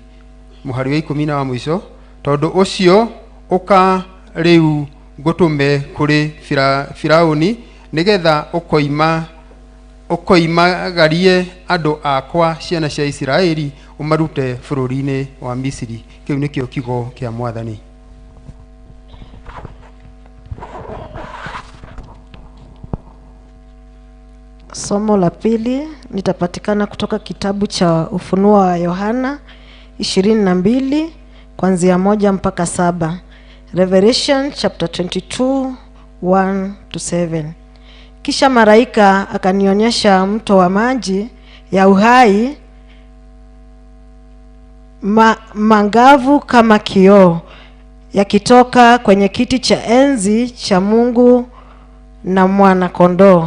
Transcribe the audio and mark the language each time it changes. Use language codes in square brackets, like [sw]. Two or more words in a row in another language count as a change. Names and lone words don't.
[ki] Muhari wa 10 wa mwisho, tondu ucio uka riu gutume kuri Firauni nigetha ukoimagarie andu akwa ciana cia Isiraeli umarute bururi-ini wa Misiri. Kiu nikio kiugo kia Mwathani. [sw] Somo la pili litapatikana kutoka kitabu cha Ufunuo wa Yohana 22 kuanzia 1 mpaka 7. [en] Revelation chapter 22 1-7. [sw] Kisha malaika akanionyesha mto wa maji ya uhai mangavu kama kioo, yakitoka kwenye kiti cha enzi cha Mungu na mwana kondoo.